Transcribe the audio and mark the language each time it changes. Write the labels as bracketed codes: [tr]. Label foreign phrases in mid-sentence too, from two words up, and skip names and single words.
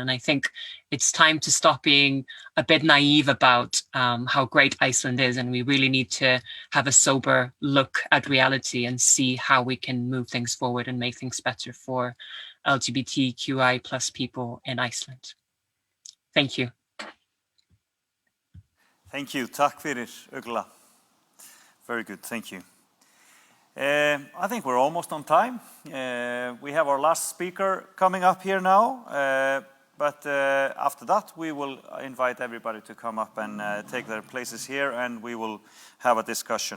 [en] And I think it's time to stop being a bit naive about how great Iceland is, and we really need to have a sober look at reality and see how we can move things forward and make things better for LGBTQI plus people in Iceland. Thank you. Thank you. [is] Takk fyrir, Ugla. [en] Very good. Thank you. I think we're almost on time. We have our last speaker coming up here now. But after that, we will invite everybody to come up and take their places here, and we will have a discussion.